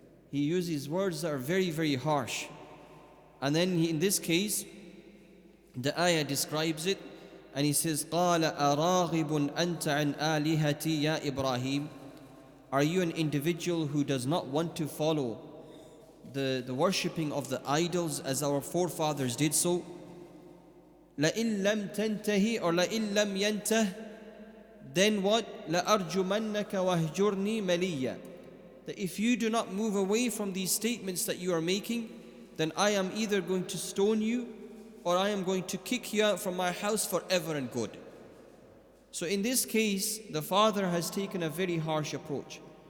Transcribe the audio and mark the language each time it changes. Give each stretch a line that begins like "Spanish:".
English: He uses words that are very, very harsh. And then in this case, the ayah describes it, and he says,
Arabic: قَالَ أَرَاغِبٌ أَنْتَ عَنْ آلِهَتِي يَا إِبْرَاهِيمُ.
English: Are you an individual who does not want to follow the worshipping of the idols as our forefathers did so?
Arabic: لَإِن لَمْ تَنْتَهِ or لَإِن لَمْ يَنْتَهِ,
English: then what?
Arabic: لَأَرْجُمَنَّكَ وَهْجُرْنِي مَلِيًّا.
English: That if you do not move away from these statements that you are making, then I am either going to stone you or I am going to kick you out from my house forever and good. So in this case, the father has taken a very harsh approach.